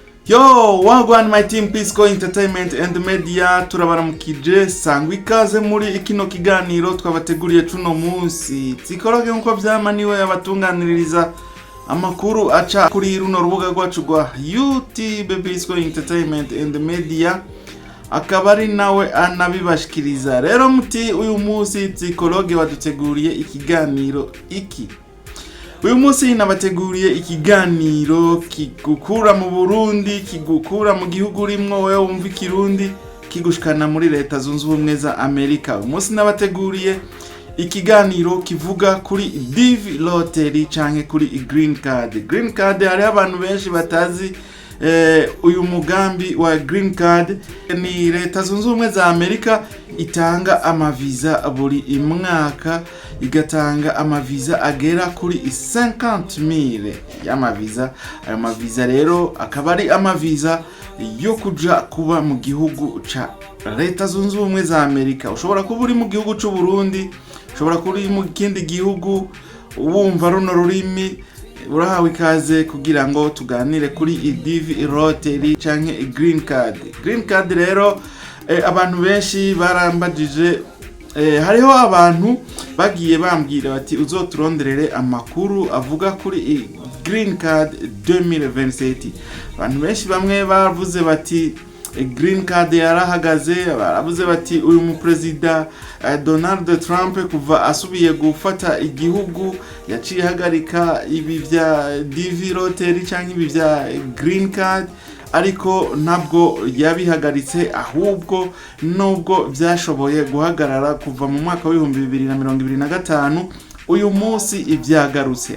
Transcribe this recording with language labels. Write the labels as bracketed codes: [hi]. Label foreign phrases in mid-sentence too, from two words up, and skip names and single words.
[en] Yo, wagwan my team [rn] Pisco Entertainment and Media turabaramukije sangwa ikaze muri ikino kiganiro twabateguriye cuno munsi. Tsikoroge nkuko vyamaniwe abatunganiririza amakuru aca kuri runo rubuga rwacu rwa YouTube Pisco Entertainment and Media akabari nawe anabibashikiriza. Rero muti uyu munsi tsikoroge waduteguriye ikiganiro iki. Uyu munsi nabateguriye ikiganiro kigukura mu Burundi, kigukura mu gihugu rimwo wewe wumva ikirundi, kigushikana muri leta zunze ubumwe za Amerika. Uyu munsi nabateguriye ikiganiro kivuga kuri DV lottery canke kuri [en] green card. Green card [rn] hari abantu benshi batazi uyu mugambi wa [en] green card [rn] ni leta zunze ubumwe za Amerika itanga amaviza buri mwaka, igatanga amaviza agera kuri 50,000 y'amaviza. Ayo maviza rero akaba ari amaviza yo kuja kuba mu gihugu ca leta zunze ubumwe za Amerika. Ushobora kuba uri mu gihugu c'u Burundi, ushobora kuba uri mu kindi gihugu wumva runo rurimi, urahawe ikaze kugira ngo tuganire kuri DV lottery canke [en] green card. Green card [rn] rero abantu benshi barambajije, hariho abantu bagiye bambwira bati uzoturonderere amakuru avuga kuri [en] green card [rn] 2027. Abantu benshi bamwe bavuze bati [en] green card [rn] yarahagaze, baravuze bati uyu mu president Donald Trump kuva asubiye gufata igihugu yaciye hagarika ibi vya DV lottery canke ibi vya [en] green card, [rn] ariko ntabwo yabihagaritse, ahubwo nubwo byashoboye guhagarara kuva mu mwaka wa 2025 uyu munsi ibyagarutse.